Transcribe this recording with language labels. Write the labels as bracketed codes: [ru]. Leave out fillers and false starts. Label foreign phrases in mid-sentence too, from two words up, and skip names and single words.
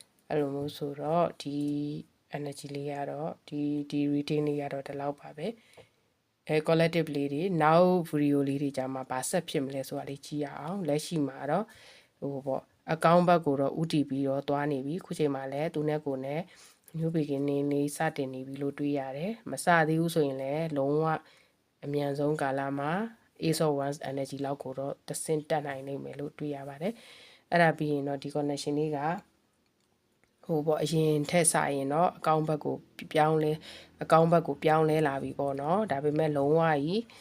[my] အဲ့လိုမျိုးဆိုတော့ဒီ energy လေးကတော့ဒီ reading လေးကတော့ဒီလောက်ပါပဲcollective လေးတွေနောက် video လေးတွေကြာမှာဗာဆက်ဖြစ်မလဲဆိုတာလေး ကြည့်ရအောင်လက်ရှိမှာတော့ဟိုပေါ့အကောင့်ဘက်ကိုတော့ ဥတီပြီးတော့သွားနေပြီခုချိန်မှာလည်းသူနဲ့ကိုနဲ့ [en] new beginning [my] လေးစတင်နေပြီလို့တွေးရတယ်မစသေးဘူးဆိုရင်လည်းလုံးဝအမြန်ဆုံးကာလမှာ [en] Ace of Wands energy [my] လောက်ကိုတော့တဆင့်တက်နိုင်နိုင်မယ်လို့တွေးရပါတယ်အဲ့ဒါပြီးရင်တော့ဒီ connection လေးကဟိုပေါ့အရင်ထက်စာရင်တော့အကောင့်ဘက်ကိုပြောင်းလဲလာပြီပေါ့နော်ဒါပေမဲ့လုံးဝကြီး